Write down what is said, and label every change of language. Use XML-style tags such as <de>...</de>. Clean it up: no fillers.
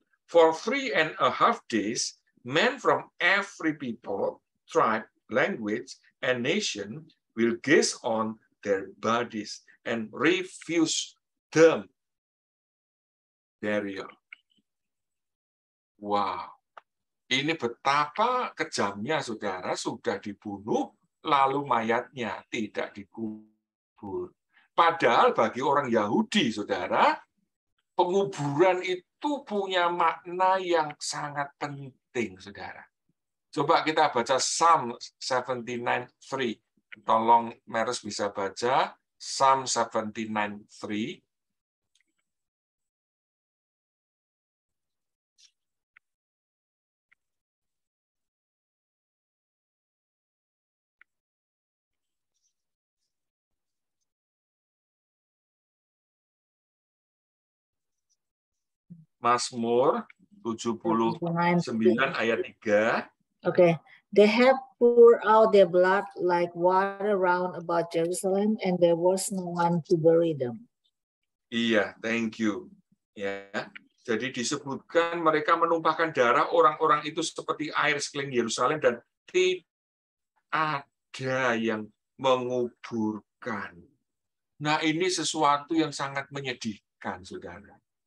<en>For 3.5 days, men from every people, tribe, language, and nation will gaze on their bodies and refuse them burial. Wow.</en> <id>Ini betapa kejamnya, saudara, sudah dibunuh, lalu mayatnya tidak dikubur. Padahal bagi orang Yahudi, saudara, penguburan itu punya makna yang sangat penting, saudara. Coba kita baca Psalm 79:3. Tolong Meres bisa baca Psalm 79:3. Mazmur 79 ayat 3.</id> <en>Okay. They have poured out their blood like water round about Jerusalem, and there was no one to bury them.</en> <id>Iya,</id> <en>thank you.</en> <id>Ya, jadi disebutkan mereka menumpahkan darah orang-orang itu seperti air sekeliling Yerusalem dan tidak ada yang menguburkan. Nah, ini sesuatu yang sangat menyedihkan, saudara.</id>